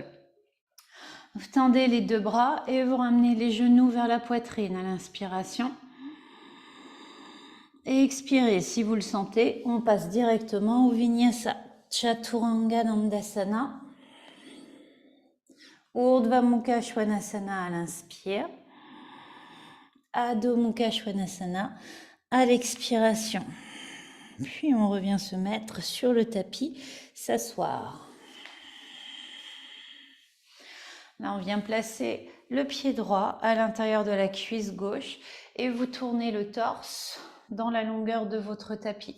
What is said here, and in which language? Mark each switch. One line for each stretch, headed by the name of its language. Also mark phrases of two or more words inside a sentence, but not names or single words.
French: Vous tendez les deux bras et vous ramenez les genoux vers la poitrine à l'inspiration. Et expirez, si vous le sentez, on passe directement au Vinyasa, Chaturanga Dandasana, Urdhva Mukha Svanasana à l'inspire, Adho Mukha Svanasana à l'expiration. Puis on revient se mettre sur le tapis, s'asseoir. Là, on vient placer le pied droit à l'intérieur de la cuisse gauche et vous tournez le torse dans la longueur de votre tapis.